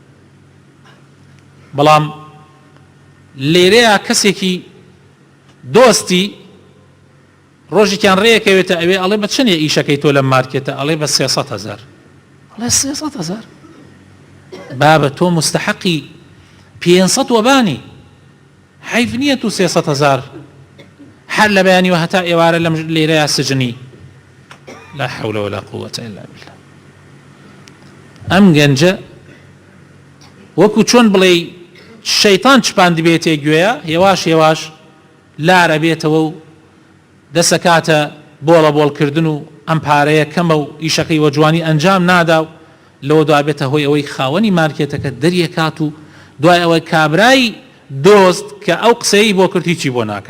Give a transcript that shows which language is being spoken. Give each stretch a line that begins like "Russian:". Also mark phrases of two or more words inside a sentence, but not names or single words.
Central Kurdish: بەڵام لێرەیە کەسێکی دۆستی ڕۆژێکیان ڕێیەکەوێتە ئەوێ ئەڵێ بە چەندێ ئیشەکەی تۆ لە مارکێتە، ئەڵێ بە 300,000. ئەڵێ 300,000 بابە تۆ مستحقی 500 وەبانی، حیف نییە تو 300,000 هەر لە بەیانیوە هەتا ئێوارە لەم لێرەیە سجنی.
Arabic: لا حول ولا قوة إلا بالله.
Central Kurdish: ئەم گەنجە وەکو چۆن بڵێ شەیتان چپان دەبێتێ گوێیە، هێواش هێواش لارە بێتەوە و دەسەکاتە بۆڵە بۆڵکردن و ئەم پارەیە کەمە و ئیشەکەی وە جوانی ئەنجام نادا و لەوە دوای بێتە هۆی ئەوەی خاوەنی مارکێتەکە دەریەکات و دوای ئەوەی کابرای دۆست کە ئەو قسەی بۆ کرد هیچی بۆ ناکە.